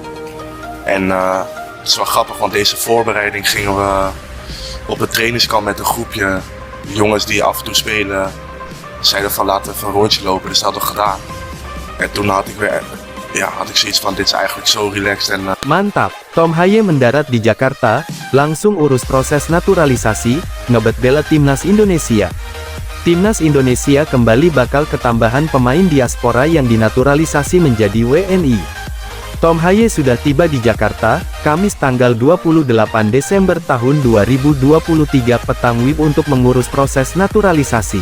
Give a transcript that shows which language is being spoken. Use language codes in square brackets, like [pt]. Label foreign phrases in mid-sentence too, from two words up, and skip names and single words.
[nl] En het is wel grappig, want deze voorbereiding gingen we op het trainingskamp met een groepje jongens die af en toe spelen, zeiden van laten we even een rondje lopen, dus dat hadden we gedaan. En toen had ik zoiets van dit is eigenlijk zo relaxed en [id] Mantap, Tom Haye mendarat di Jakarta, langsung urus proses naturalisasi, ngebet bela timnas Indonesia. Timnas Indonesia kembali bakal ketambahan pemain diaspora yang dinaturalisasi menjadi WNI. Tom Haye sudah tiba di Jakarta, Kamis tanggal 28 Desember tahun 2023 petang WIB untuk mengurus proses naturalisasi.